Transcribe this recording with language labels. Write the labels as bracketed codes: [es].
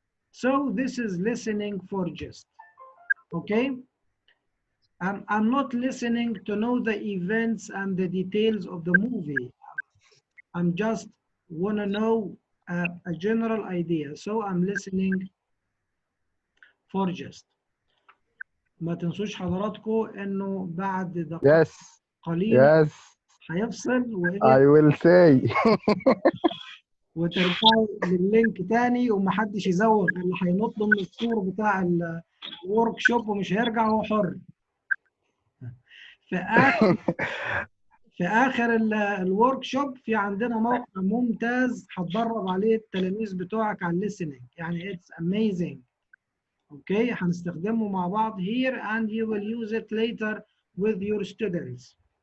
[en] So this is listening for gist. Okay? I'm not listening to know the events and the details of the movie. I'm just want to know a general idea. So I'm listening for just. [ar] ما تنسوش حضراتكم انه بعد دقائق [en] Yes. [ar] قليلة [en] Yes. [ar] هيفصل [en] I will say. [ar] وترجعوا لللينك تاني ومحدش يزوغ، اللي هينط من السور بتاع الورك شوب ومش هيرجع هو حر. في اخر الورك شوب في عندنا موقع ممتاز هتدرب عليه التلاميذ بتوعك على الليسننج، يعني [en] It's amazing. [ar] اوكي، هنستخدمه مع بعض [en] here and you will use it later with your students.